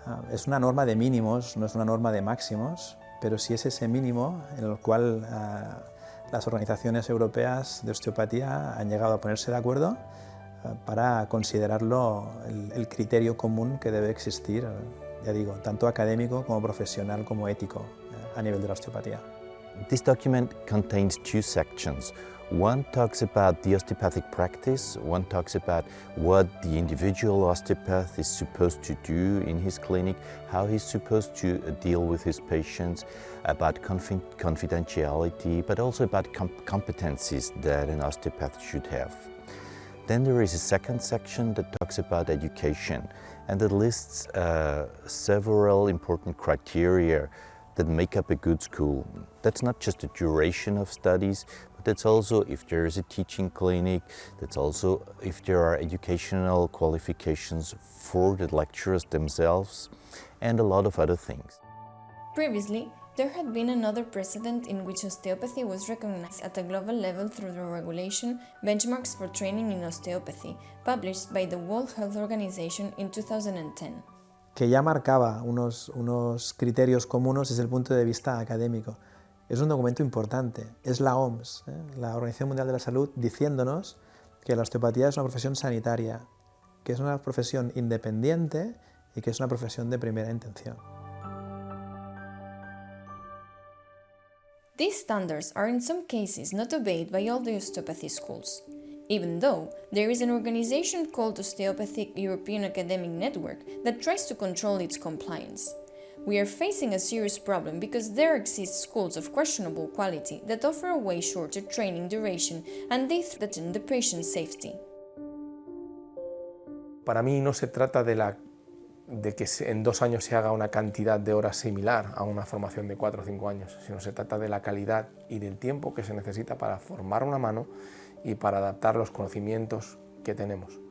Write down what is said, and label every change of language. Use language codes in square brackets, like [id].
[es] Es una norma de mínimos, no es una norma de máximos, pero sí es ese mínimo en el cual las organizaciones europeas de osteopatía han llegado a ponerse de acuerdo para considerarlo el criterio común que debe existir, ya digo, tanto académico como profesional como ético a nivel de la osteopatía. [en] This document contains two sections. One talks about the osteopathic practice, one talks about what the individual osteopath is supposed to do in his clinic, how he's supposed to deal with his patients, about confidentiality, but also about competencies that an osteopath should have. Then there is a second section that talks about education and that lists several important criteria that make up a good school. That's not just the duration of studies, but that's also if there is a teaching clinic, that's also if there are educational qualifications for the lecturers themselves, and a lot of other things. Previously, there had been another precedent in which osteopathy was recognized at a global level through the regulation Benchmarks for Training in Osteopathy, published by the World Health Organization in 2010. [es] Que ya marcaba unos criterios comunes desde el punto de vista académico. Es un documento importante, es la OMS, la Organización Mundial de la Salud, diciéndonos que la osteopatía es una profesión sanitaria, que es una profesión independiente y que es una profesión de primera intención. [en] These standards are in some cases not obeyed by all the osteopathy schools, even though there is an organization called Osteopathic European Academic Network that tries to control its compliance. We are facing a serious problem because there exist schools of questionable quality that offer a way shorter training duration and they threaten the patient's safety. [es] Para mí no se trata de que en 2 años se haga una cantidad de horas similar a una formación de 4 o 5 años, sino se trata de la calidad y del tiempo que se necesita para formar una mano y para adaptar los conocimientos que tenemos.